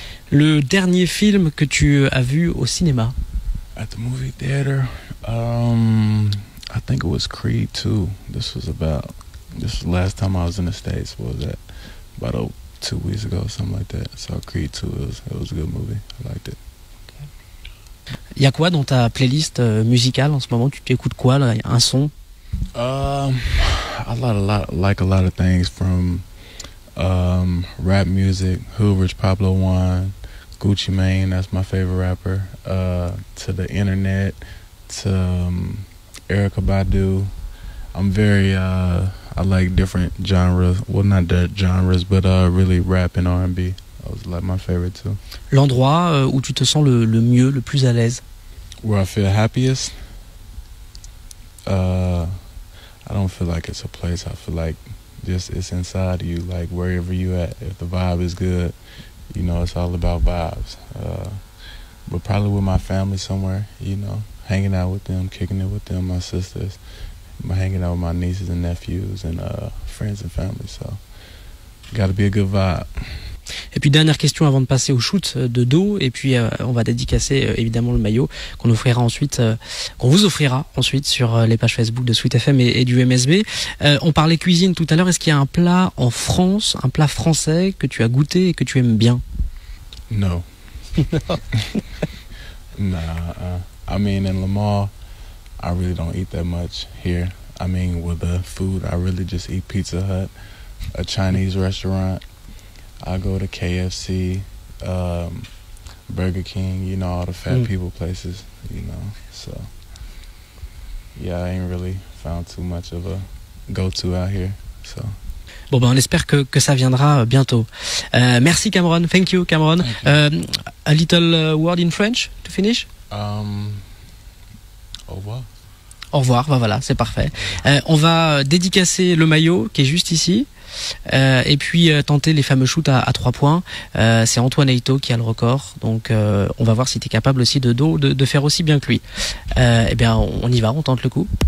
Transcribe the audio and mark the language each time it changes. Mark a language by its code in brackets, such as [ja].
[fr] Le dernier film que tu as vu au cinéma? [en] At the movie theater, I think it was Creed 2. This was the last time I was in the States. What was that? About 2 weeks ago, something like that. So Creed 2, it was a good movie. I liked it. [fr] Il y a quoi dans ta playlist musicale en ce moment? Tu t'écoutes quoi là? Un son? [en] I like a lot of things from rap music, Hood Rich Pablo Juan, Gucci Mane, that's my favorite rapper, to the internet, to Erykah Badu. I'm very I like different genres. Well, not the genres, but really rap and R&B. That was like my favorite too. L'endroit où tu te sens le mieux, le plus à l'aise? Where I feel happiest? I don't feel like it's a place. I feel like just it's inside you, like wherever you at. If the vibe is good, you know, it's all about vibes. but probably with my family somewhere, you know, hanging out with them, kicking it with them, my sisters, hanging out with my nieces and nephews and friends and family. So, gotta be a good vibe. [fr] Et puis dernière question avant de passer au shoot de dos, et puis on va dédicacer évidemment le maillot qu'on offrira ensuite, qu'on vous offrira ensuite sur les pages Facebook de Sweet FM et du MSB. On parlait cuisine tout à l'heure. Est-ce qu'il y a un plat en France, un plat français que tu as goûté et que tu aimes bien? [en] No. Nah. I mean, in Lamar, I really don't eat that much here. I mean, with the food, I really just eat Pizza Hut, a Chinese restaurant. I go to KFC, Burger King, you know, all the fat people places, you know. So, yeah, I ain't really found too much of a go-to out here. So. [fr] Bon, ben, on espère que ça viendra bientôt. Merci Cameron. [en] Thank you, Cameron. A little word in French to finish? [fr] Au revoir. Au revoir, ben voilà, c'est parfait. On va dédicacer le maillot qui est juste ici. Et puis tenter les fameux shoots à 3 points. C'est Antoine Eito qui a le record, donc on va voir si tu es capable aussi de faire aussi bien que lui. Eh bien on y va, on tente le coup.